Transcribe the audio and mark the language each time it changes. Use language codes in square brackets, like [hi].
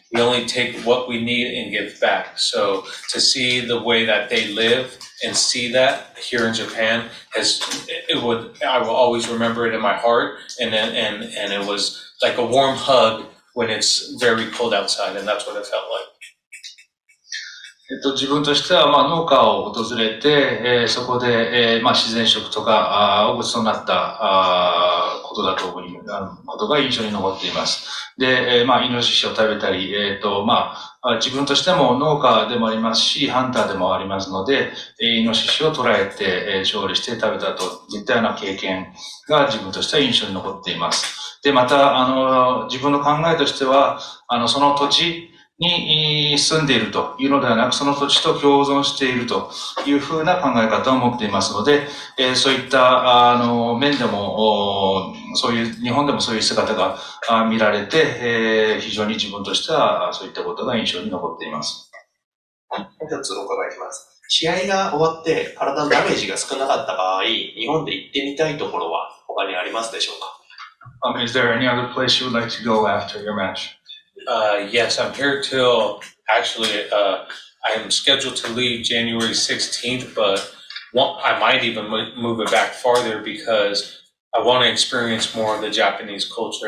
[en] We only take what we need and give back. So to see the way that they live and see that here in Japan I will always remember it in my heart. And it was like a warm hug when it's very cold outside, and that's what it felt like. [ja] 自分としては、農家を訪れて、そこで、自然食とか、ごちそうになったことだと思い、ことが印象に残っています。で、イノシシを食べたり、自分としても農家でもありますし、ハンターでもありますので、イノシシを捕らえて、調理して食べたといったような経験が自分としては印象に残っています。で、また、自分の考えとしては、その土地に住んでいるというのではなく、その土地と共存しているというふうな考え方を持っていますので、そういった面でも、日本でもそういう姿が見られて、非常に自分としてはそういったことが印象に残っています。もう一つお伺いします。試合が終わって体のダメージが少なかった場合、日本で行ってみたいところは他にありますでしょうか？ [en] Is there any other place you would like to go after your match? Yes, I'm here till actually, I am scheduled to leave January 16th, but I might even move it back farther because I want to experience more of the Japanese culture.